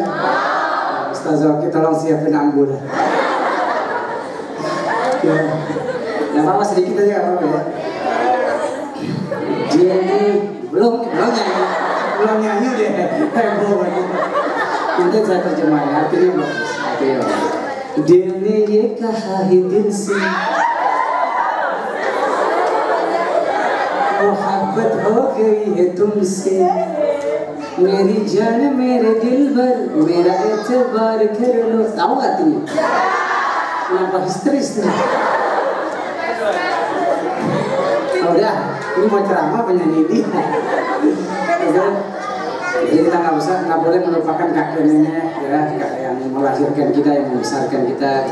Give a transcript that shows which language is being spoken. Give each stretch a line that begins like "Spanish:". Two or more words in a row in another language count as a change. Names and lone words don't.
Indonesian: Ustazah Oki tolong siapin ambulan. Ya apa sedikit aja apa ya? Dia ini belum nyanyi dia. Heboh banget. Nanti saya terjemahin artinya bagus.
Hindi: Artinya दिल ने ये कहा है दिल से मोहब्बत हो गई है तुमसे मेरी जान मेरे दिल भर मेरा एतबार कर लो.
Indonesian: Tahu artinya? Kenapa histeris nih? Oh udah, ini mau ceramah penyanyi dia. Jadi kita nggak boleh melupakan kakek nenek ya, yang melahirkan kita, yang membesarkan kita.